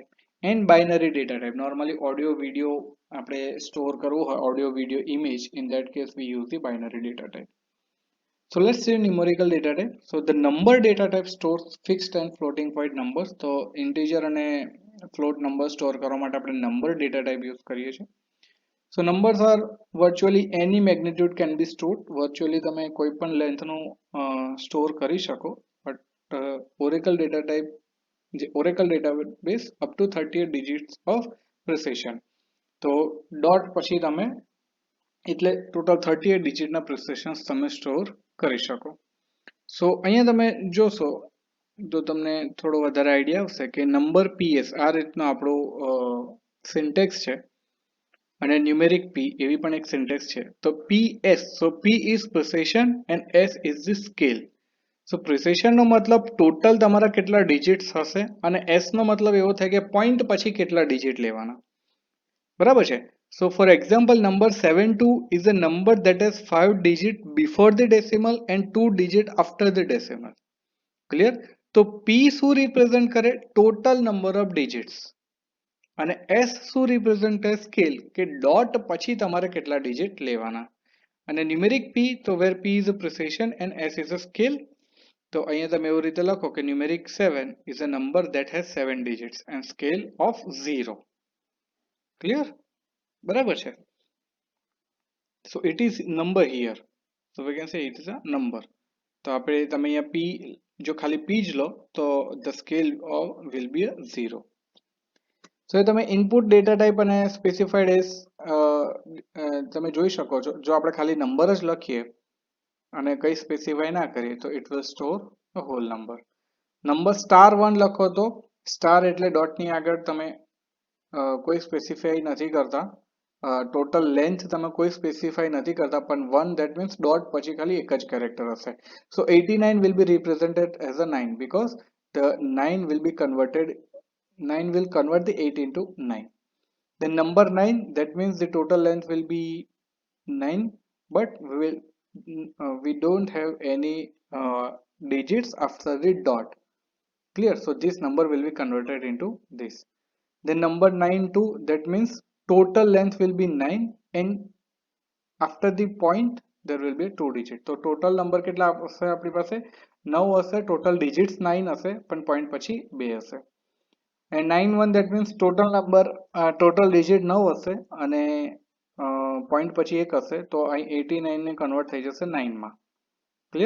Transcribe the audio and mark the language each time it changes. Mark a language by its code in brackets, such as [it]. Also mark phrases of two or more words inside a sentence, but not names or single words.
[en] And binary data type, normally audio video [gu] આપણે સ્ટોર કરવું હોય, [en] audio video image, in that case we use the binary data type. So let's see numerical data type. So the number data type stores fixed and floating point numbers. [gu] તો integer અને [en] float number [gu] સ્ટોર કરવા માટે આપણે [en] number data type [gu] યુઝ કરીએ છીએ. [en] So numbers are virtually any magnitude can be stored. [gu] Virtually તમે કોઈ પણ લેન્થનું સ્ટોર કરી શકો. [en] But Oracle data type, Oracle database up to 38 digits of precision. [gu] તો ડોટ પછી તમે એટલે ટોટલ 38 ડિજિટના પ્રિસિશન્સ તમે સ્ટોર કરી શકો. સો અહીંયા તમે જોશો તો તમને થોડો વધારે આઈડિયા આવશે કે નંબર PS આ રીતનો આપણો સિન્ટેક્સ છે અને ન્યુમેરિક P એવી પણ એક સિન્ટેક્સ છે. [en] તો PS, સો P is precision and S is the scale. [gu] સો પ્રિસિશનનો મતલબ ટોટલ તમારા કેટલા ડિજિટ્સ હશે અને S નો મતલબ એવો થાય કે પોઈન્ટ પછી કેટલા ડિજિટ લેવાના, બરાબર છે. [en] So for example, number 72 is a number that has 5 digits before the decimal and 2 digits after the decimal. Clear? [gu] તો P શું represent કરે? [en] Total number of digits. [gu] અને S શું represent કરે? Scale, કે dot પછી તમારે કેટલા digit લેવાના. [en] અને numeric P, તો where P is a precision and S is a scale. [gu] તો અહીંયા તમે એવી રીતે લખો કે [en] numeric 7 is a number that has 7 digits and scale of 0. Clear? [gu] બરાબર છે. [en] So it is number here, so we can say it is a number. [gu] તો આપણે તમે અહીંયા P જો ખાલી P જ લો તો [en] the scale will be a 0. [gu] So તમે [en] input data type [gu] અને [en] specified as [gu] તમે જોઈ શકો છો. જો આપણે ખાલી નંબર જ લખીએ અને કઈ સ્પેસિફાય ના કરીએ તો [en] it will store a whole number. [gu] નંબર *1 લખો તો સ્ટાર એટલે ડોટની આગળ તમે કોઈ સ્પેસિફાઈ નથી કરતા, ટોટલ લેન્થ તમે કોઈ સ્પેસિફાઈ નથી કરતા, પણ 1 [en] that means [gu] ડોટ પછી ખાલી એક જ કેરેક્ટર હશે. [en] So 89 will be represented as a 9 because the 9 will be converted, 9 will convert the 8 into 9. Then number 9, that means the total length will be 9, but we don't have any digits after the dot. Clear? So this number will be converted into this. Then number 92, that means total length will be 9 and after the point there will be 2 digits. [gu] So [en] total number [gu] કેટલા હશે આપણી પાસે? 9 હશે, [en] total digits [gu] 9 હશે પણ point પછી 2 હશે. [en] And 91, that means total number total digit [gu] 9 હશે અને પોઈન્ટ પછી 1 હશે તો અહીં 89 ને કન્વર્ટ થઈ જશે 9 માં. [en] ક્લિયર?